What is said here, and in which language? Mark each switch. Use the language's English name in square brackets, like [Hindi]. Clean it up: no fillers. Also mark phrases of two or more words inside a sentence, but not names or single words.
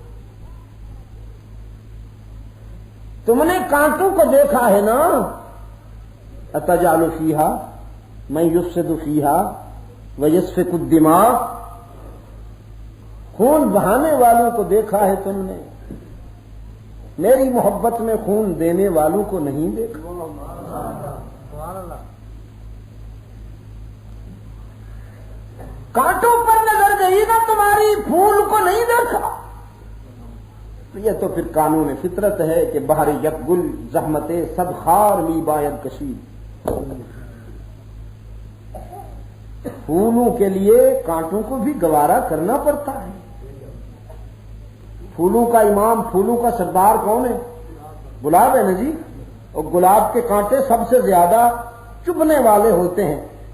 [Urdu] تم نے کانٹوں کو دیکھا ہے نا، [Arabic] اتجعل فیہا من یفسد فیہا ویسفک الدماء، [Urdu] خون بہانے والوں کو دیکھا ہے تم نے، میری محبت میں خون دینے والوں کو نہیں دیکھا۔ کانٹوں پر نظر گئی نا تمہاری، پھول کو نہیں دیکھا۔ تو یہ تو پھر قانون فطرت ہے کہ [Persian] بہر یک گل زحمت صد خار می باید کشید، [Urdu] پھولوں کے لیے کانٹوں کو بھی گوارا کرنا پڑتا ہے۔ پھولوں کا امام، پھولوں کا سردار کون ہے؟ گلاب ہے نا جی، اور گلاب کے کانٹے سب سے زیادہ چبھنے والے ہوتے ہیں.